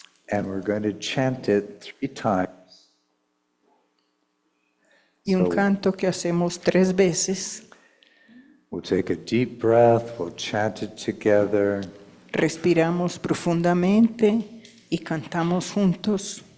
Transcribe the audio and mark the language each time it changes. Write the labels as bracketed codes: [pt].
[en] And we're going to chant it 3 times. [es] Y un [en] So- [es] canto que hacemos 3 veces. [en] We'll take a deep breath, we'll chant it together, [es] Respiramos profundamente y cantamos juntos.